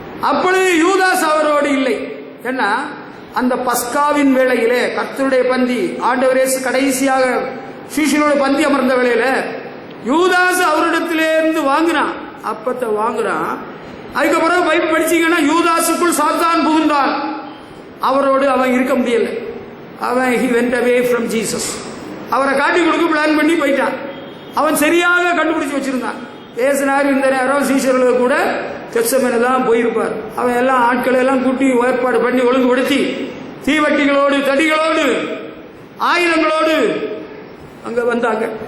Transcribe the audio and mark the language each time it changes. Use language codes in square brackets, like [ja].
[ta] அப்பொழுது யூதாஸ் அவரோடு இல்லை. ஏன்னா அந்த பஸ்காவின் வேளையிலே, கர்த்தருடைய பந்தி, ஆண்டவர் இயேசு கடைசியாக சீஷர்களோடு பந்தி அமர்ந்த வேளையில யூதாஸ் அவரிடத்திலிருந்து வாங்கினான், அப்பத்தை வாங்குறான். அதுக்கப்புறம் பைபிள் படிச்சீங்கன்னா யூதாசுக்குள் சாத்தான் புகுந்தான். அவரோடு அவன் இருக்க முடியல. [en] அவன் he went away from Jesus. [ta] அவரை காட்டி கொடுக்க பிளான் பண்ணி போயிட்டான். அவன் சரியாக கண்டுபிடிச்சு வச்சிருந்தான். ஏசுநாதர் இந்த நேரம் சீஷர்களுக்கு கூட கெத்செமனே தான் போயிருப்பார். அவன் எல்லாம் ஆட்களை எல்லாம் கூட்டி ஏற்பாடு பண்ணி ஒழுங்குபடுத்தி தீவட்டிகளோடு, தடிகளோடு, ஆயுதங்களோடு அங்க வந்தாங்க.